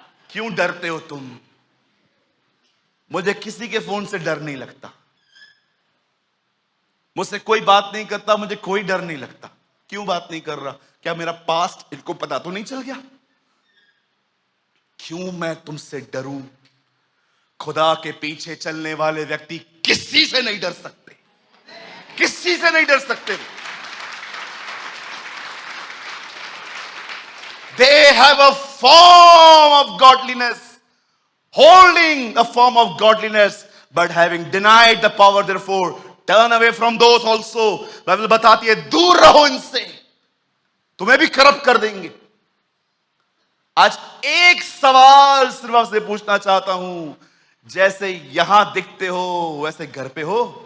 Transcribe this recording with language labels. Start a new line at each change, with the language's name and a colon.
Hindi: क्यों डरते हो तुम? मुझे किसी के फोन से डर नहीं लगता, मुझसे कोई बात नहीं करता, मुझे कोई डर नहीं लगता। क्यों बात नहीं कर रहा? क्या मेरा पास्ट इनको पता तो नहीं चल गया? क्यों मैं तुमसे डरूं? खुदा के पीछे चलने वाले व्यक्ति किसी से नहीं डर सकते, किसी से नहीं डर सकते।
English: They have a form of godliness, holding a form of godliness, but having denied the power, therefore turn away from those also।
Hindi: Bible बताती है दूर रहो इनसे, तुम्हें भी करप्ट कर देंगे। आज एक सवाल सिर्फ आपसे पूछना चाहता हूं, जैसे यहां दिखते हो वैसे घर पे हो?